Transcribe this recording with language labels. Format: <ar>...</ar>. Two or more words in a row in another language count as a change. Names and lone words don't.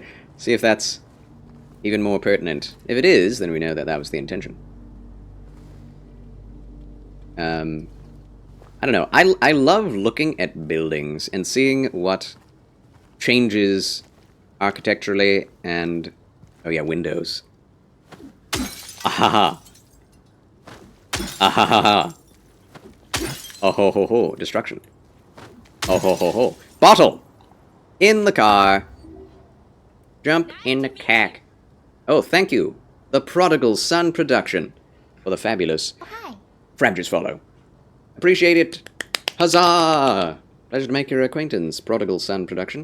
<en>See if that's even more pertinent. If it is, then we know that that was the intention. I don't know. I love looking at buildings and seeing what changes architecturally and... Oh yeah, windows. Ahaha. Ahaha. Oh ho ho ho. Destruction. Oh ho ho ho. Bottle! In the car. Jump in the cack. Oh, thank you. The Prodigal Son production. For the fabulous. Frabjous follow. Appreciate it. Huzzah! Pleasure to make your acquaintance, Prodigal Son production.</en>